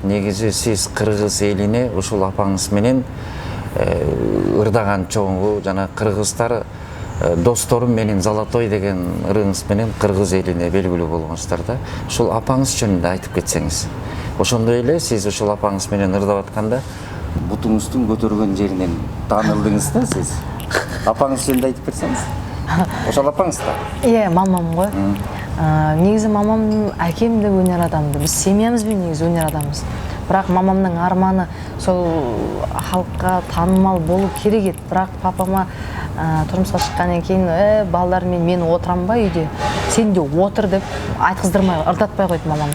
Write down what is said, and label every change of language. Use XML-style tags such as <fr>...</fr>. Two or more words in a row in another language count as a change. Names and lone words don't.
<ky>Негизи сиз кыргыз элине ушул апаңыз менен ырдаган чоңу, жана кыргыздар досторум менин Золотой деген ырыңыз менен кыргыз элине белгилүү болгонсуздар да. Ушул апаңыз жөнүндө айтып кетсеңиз. Ошондой эле сиз ушул апаңыз менен ырдап атканда бутуңуздун көтөргөн жеринен таанылдыңыз да сиз. Апаңыз жөнүндө айтып берсеңиз. Ошол апаңыз да?</ky> <kk>Иә, мамам ғой. Негізі мамам, әкем де өнер адамды. Біз семьямызбен негізі өнер адамбыз. Бірақ мамамның арманы сол халыққа танымал болу керек еді. Бірақ папама тұрмысқа шыққаннан кейін, балдармен мен отырам ба үйде, сен де отыр деп айтқыздырмай, ырдатпай қойды мамам.</kk>